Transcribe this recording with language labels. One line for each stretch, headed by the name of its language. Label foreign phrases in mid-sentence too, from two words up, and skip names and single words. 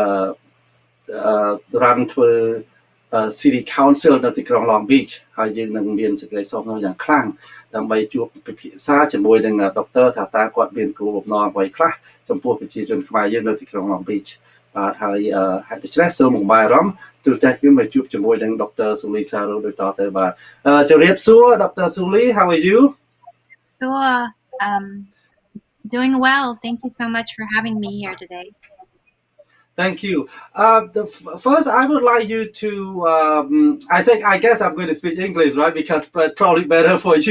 Khmer: រ៉ាន់ធ្វើ
English: City Council
Khmer: នៅទីក្រុង Long Beach ហើយយើងនឹងមានសេចក្តីសោមនស្សយ៉ាងខ្លាំងដើម្បីជួបពិភាក្សាជាមួយនឹងដុកទ័រថាតើគាត់មានគោលបំណងអ្វីខ្លះចំពោះប្រជាជនខ្មែរយើងនៅទីក្រុង Long Beach បាទហើយហេតុដូច្នេះសូមកុំបាយអារម្មណ៍ទូតែខ្ញុំមកជួបជាមួយនឹងដុកទ័រស៊ូលីសារ៉ូដូចតទៅបាទជម្រាបសួរដុកទ័រស៊ូលី
English: How are you? So, doing well. Thank you so much for having me here today. Thank you. First, I would like you to, I guess I'm going to speak English, right? Because probably better for you.